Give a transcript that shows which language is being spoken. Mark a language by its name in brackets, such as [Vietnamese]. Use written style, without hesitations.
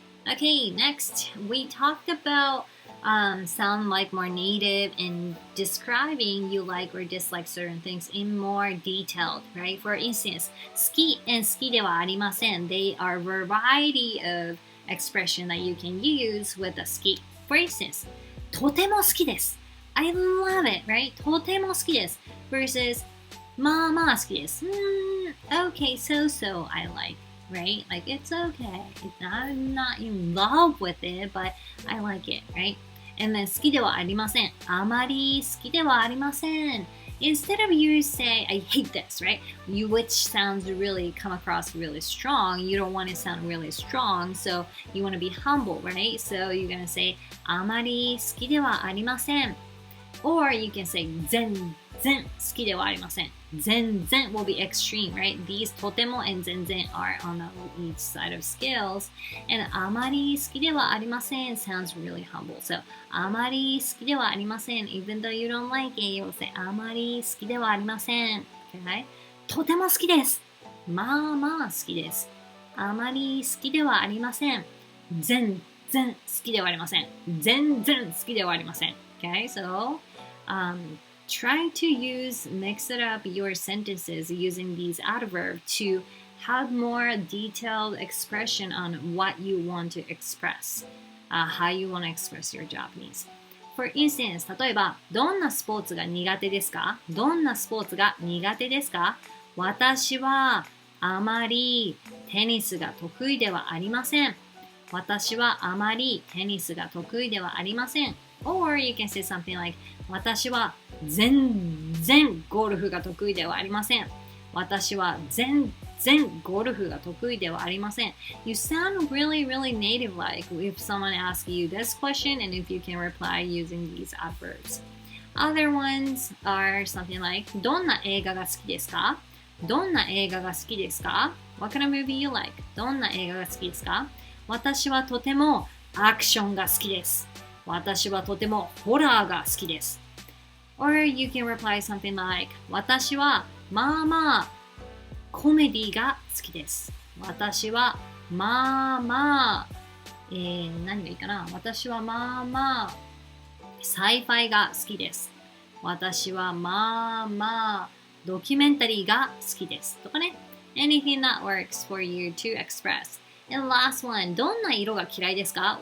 [English] Okay, next we talked about sound like more native and describing you like or dislike certain things in more detailed, right? For instance, 好き and [Japanese] 好きではありません [English] they are a variety of expression that you can use with a 好き For instance, [Japanese] とても好きです [English] I love it, right? [Japanese] とても好きです versus まあまあ好きです。 [English] Okay, so I like, right? Like it's okay. I'm not in love with it, but I like it, right? [Japanese] And then 好きではありません。あまり好きではありません。 [English] Instead of you say, I hate this, right? You, which sounds really come across really strong. You don't want to sound really strong, so you want to be humble, right? So you're gonna say, [Japanese] あまり好きではありません。 [English] Or you can say [Japanese] 全然好きではありません。 [English] 全然 will be extreme, right? These とても and 全然 are on each side of scales. And [Japanese] あまり好きではありません [English] sounds really humble. So [Japanese] あまり好きではありません [English] even though you don't like it, you'll say あまり好きではありません。 [Japanese] Okay? とても好きです。まあまあ好きです。あまり好きではありません。全然好きではありません。全然好きではありません。 [English] Okay? So, try to mix it up your sentences using these adverbs to have more detailed expression on what you want to express, how you want to express your Japanese. For instance, [Japanese] 例えば、どんなスポーツが苦手ですか？どんなスポーツが苦手ですか？私はあまりテニスが得意ではありません。私はあまりテニスが得意ではありません。 [English] Or you can say something like [Japanese] 私は全然ゴルフが得意ではありません。私は全然ゴルフが得意ではありません。 [English] You sound really, really native-like if someone asks you this question and if you can reply using these adverbs. Other ones are something like [Japanese] どんな映画が好きですか？どんな映画が好きですか？ [English] What kind of movie you like? [Japanese] どんな映画が好きですか？私はとてもアクションが好きです。私はとてもホラーが好きです。 [English] Or you can reply something like [Japanese] 私はまあまあコメディが好きです。私はまあまあ、何がいいかな？私はまあまあサイファイが好きです。私はまあまあドキュメンタリーが好きです。とかね。 [English] Anything that works for you to express. And last one, [Japanese] どんな色が嫌いですか？